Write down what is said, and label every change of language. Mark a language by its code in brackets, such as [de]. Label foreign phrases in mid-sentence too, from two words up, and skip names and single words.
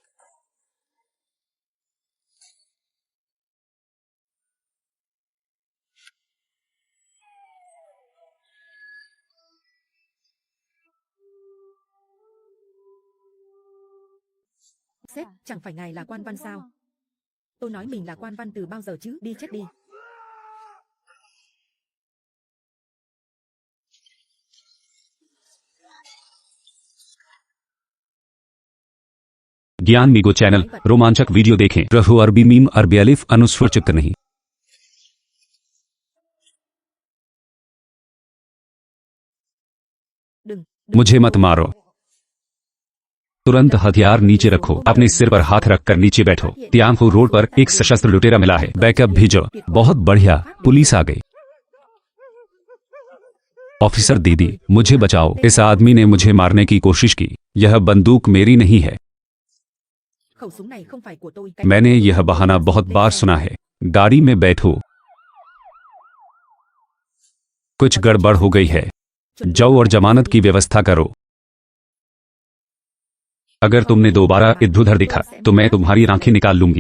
[vi] Sếp, chẳng phải ngài là quan văn sao? Tôi nói mình là quan văn từ bao giờ chứ? Đi chết đi. [hi] ज्ञान मीगो चैनल रोमांचक वीडियो देखें। रफू अरबी मीम अरबी अलिफ अनुस्वर चित्त नहीं। [vi] Đừng. [hi] मुझे मत मारो। तुरंत हथियार नीचे रखो। अपने सिर पर हाथ रखकर नीचे बैठो। तियांफू रोड पर एक सशस्त्र लुटेरा मिला है। बैकअप भेजो। बहुत बढ़िया, पुलिस आ गई। ऑफिसर दीदी, मुझे बचाओ। इस आदमी ने मुझे मारने की कोशिश की। यह बंदूक मेरी नहीं है। [vi] Khẩu súng này không phải của tôi. Cái [hi] मैंने यह बहाना बहुत बार सुना है। गाड़ी में बैठो। कुछ गड़बड़ हो गई है। जाओ और जमानत की व्यवस्था करो। अगर तुमने दोबारा इधर दिखा तो मैं तुम्हारी आंखें निकाल लूंगी।